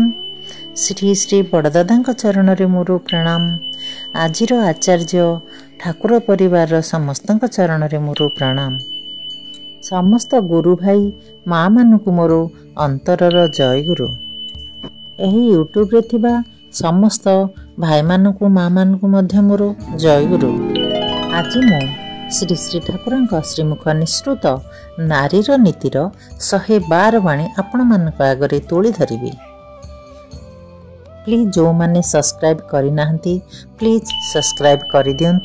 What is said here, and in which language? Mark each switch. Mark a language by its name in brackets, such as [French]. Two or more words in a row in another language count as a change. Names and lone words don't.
[Odia] ଶ୍ରୀ ଶ୍ରୀ ବଡ଼ଦାଦା ଚରଣ ମୋର ପ୍ରଣାମ। ଆଜିର ଆଚାର୍ଯ୍ୟ ଠାକୁର ପରିବାର ସମସ୍ତ ଚରଣ ମୋର ପ୍ରଣାମ। ସମସ୍ତ ଗୁରୁ ଭାଇ ମା ମାନୁ ମୋର ଅନ୍ତରର ଜୟ ଗୁରୁ। ଏହି ୟୁଟ୍ୟୁବ ରେ ଥିବା ସମସ୍ତ ଭାଇ ମାନୁ ମା ମାନୁ ମଧ୍ୟ ମୋର ଜୟ ଗୁରୁ। ଆଜି ମୁଁ ଶ୍ରୀ ଶ୍ରୀ ଠାକୁର ଶ୍ରୀମୁଖ ନିଃସୃତ ନାରୀର ନୀତିର 112 ବାଣୀ ଆପଣ ମାନଙ୍କ ଆଗରେ ତୋଳି ଧରିବି। प्लीज जो माने सब्सक्राइब करि नाहंती [English] Please subscribe [Odia] କରି ଦିଅନ୍ତୁ।